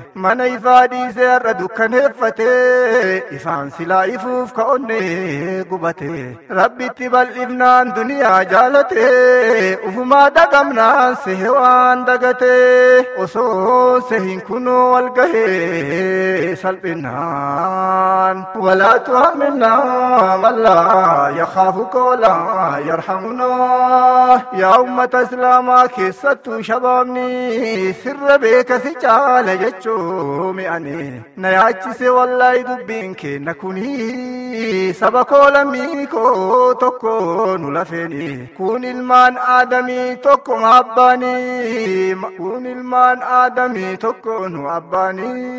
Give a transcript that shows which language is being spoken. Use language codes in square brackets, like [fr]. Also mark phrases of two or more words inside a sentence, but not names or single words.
[om] Mana ifaa dhiisee har'a dukkaneeffate, ifaan silaa ifuuf ka onnee gubate. Rabbitti bal'ifnaan duniyaa jaalate, ufumaa dagamnaan sehe waan dagate. Osoo sehin kunoo wal gahee salphinaan. [ar] ولا تحملنا من لا يخافك ولا يرحمنا. [om] Yaa ummata Islaamaa keessattuu shabaabni sirra beeka si caala jechuu mi'ani. Na yaachise wallaahi dubbiin keenna kuni. Saba koo lammii koo tokko nu lafeeni. Kun ilmaan Aadamii tokko ma abbaani. Kun ilmaan Aadamii tokko nu abbaani.